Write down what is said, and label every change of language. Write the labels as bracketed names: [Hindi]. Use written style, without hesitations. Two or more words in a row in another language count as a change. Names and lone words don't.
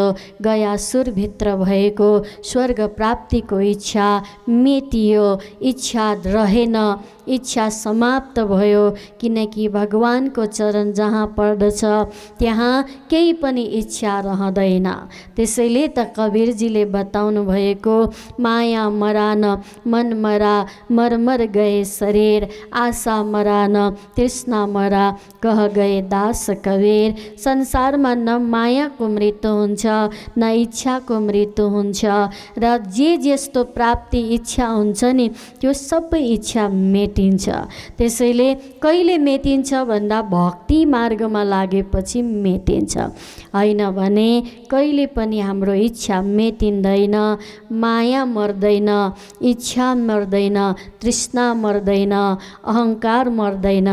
[Nepali] गयासुरभित्र भएको स्वर्ग प्राप्तिको इच्छा मेटियो, इच्छा रहेन, इच्छा समाप्त भयो, किनकि भगवानको चरण जहाँ पर्दछ त्यहाँ केही पनि इच्छा रहँदैन। त्यसैले त कबीरजीले बताउनु भएको, [Hindi] माया मरान मन मरा मरमर गए शरीर, आशा मरान तृष्णा मरा कह गए दास कबीर। [Nepali] संसारमा न मायाको मृत्यु हुन्छ न इच्छाको मृत्यु हुन्छ, र जे जस्तो प्राप्ति इच्छा हुन्छ नि त्यो सबै इच्छा मेटिन्छ। त्यसैले कहिले मेटिन्छ भन्दा भक्ति मार्गमा लागेपछि मेटिन्छ, होइन भने कहिले पनि हाम्रो इच्छा मेटिँदैन, माया मर्दैन, इच्छा मर्दैन, तृष्णा मर्दैन, अहङ्कार मर्दैन।